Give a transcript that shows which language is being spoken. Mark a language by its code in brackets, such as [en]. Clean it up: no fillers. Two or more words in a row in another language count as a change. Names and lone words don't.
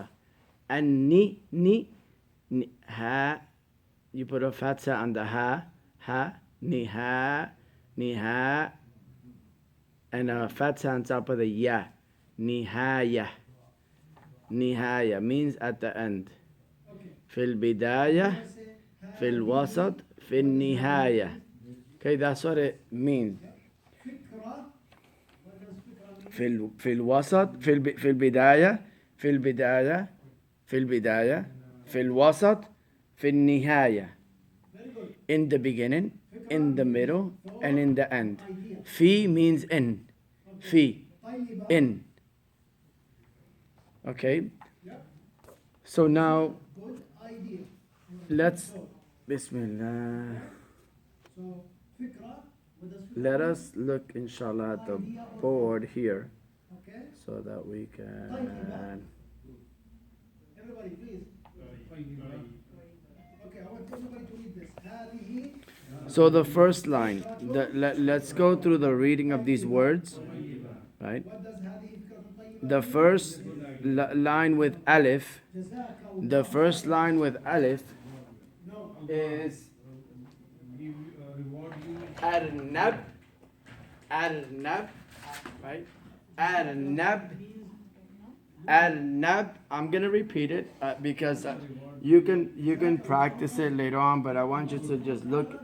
[en] And ni, ha. You put a fatha on the ha, niha, and a fatha on top of the ya, nihaya means at the end. [ar] في البداية، في الوسط، في النهاية. [en] Okay, that's what it means. Fikra. What does fikra mean? [ar] في الوسط، في البداية، في الوسط، في النهاية. [en] Very good. In the beginning, in the middle, and in the end. Fi means in. Fi, [ar] طيبة. [en] in. Okay? Yep. So now, Good idea. let's Bismillah. So, fikra, what does fikra Let mean? us look inshallah at the board here Okay? so that we can Everybody, please. Okay, I want everybody to read this. [ar] هذه. [en] so the first line let's go through the reading of these words, right? What does [ar] هذه فكرة طيبة? [en] The first line with alif, [ar] جزاك الله. [en] the first line with alif No. is Reward you. [ar] أرنب، أرنب, right? أرنب، أرنب. [en] I'm gonna repeat it because you can practice it later on, but I want you to just look.